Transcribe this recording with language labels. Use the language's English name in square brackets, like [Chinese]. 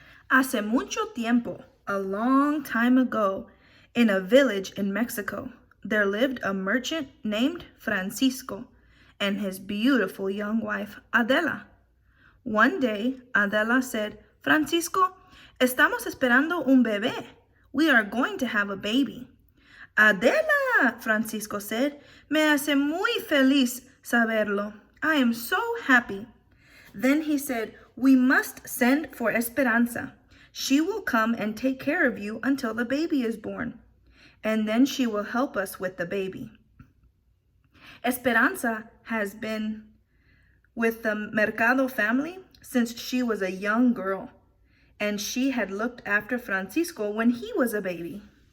[Spanish] Hace mucho tiempo, [English] a long time ago, in a village in Mexico, there lived a merchant named Francisco and his beautiful young wife, Adela. One day, Adela said, Francisco, [Spanish] estamos esperando un bebé. [English] We are going to have a baby. [Spanish] Adela, Francisco said, me hace muy feliz saberlo. [English] I am so happy. Then he said, we must send for Esperanza. She will come and take care of you until the baby is born, and then she will help us with the baby. Esperanza has been with the Mercado family since she was a young girl, and she had looked after Francisco when he was a baby.